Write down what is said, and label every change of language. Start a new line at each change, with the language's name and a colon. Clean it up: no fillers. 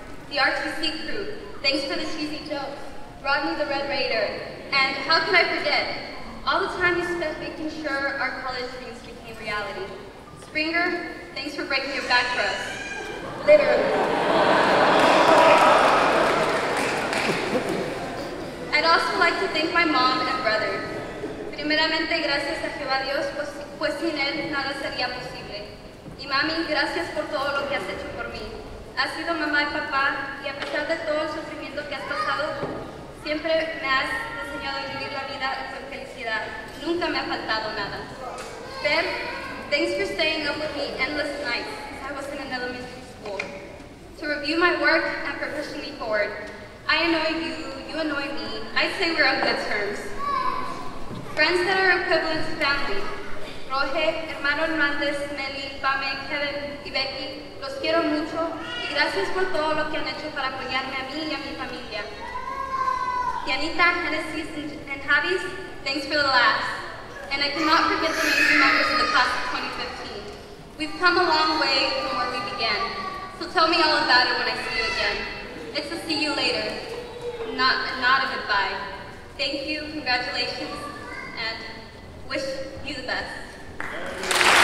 English: The RTC crew, thanks for the cheesy jokes. Rodney the Red Raider, and how could I forget? All the time you spent making sure our college dreams became reality. Springer, thanks for breaking your back for us. Literally. I'd also like to thank my mom and brother.
Spanish: Primeramente, gracias a Jehová Dios, pues sin él nada sería posible. Y mami, gracias por todo lo que has hecho por mí. Has sido mamá y papá, y a pesar de todo el sufrimiento que has pasado, siempre me has enseñado a vivir la vida con felicidad. Nunca me ha faltado nada.
English: Ben, thanks for staying up with me endless nights since I was in an elementary school. To review my work and for pushing me forward. I annoy you, you annoy me. I'd say we're on good terms. Friends that are equivalent to family.
Spanish: Roge, hermano Hernández, Nelly, Pame, Kevin y Becky, los quiero mucho y gracias por todo lo que han hecho para apoyarme a mí y a mi familia.
English: Yanita, Genesis, and Javis, thanks for the laughs. And I cannot forget the amazing members of the class of 2015. We've come a long way from where we began, so tell me all about it when I see you again. It's a see you later, not a goodbye. Thank you, congratulations, and wish you the best.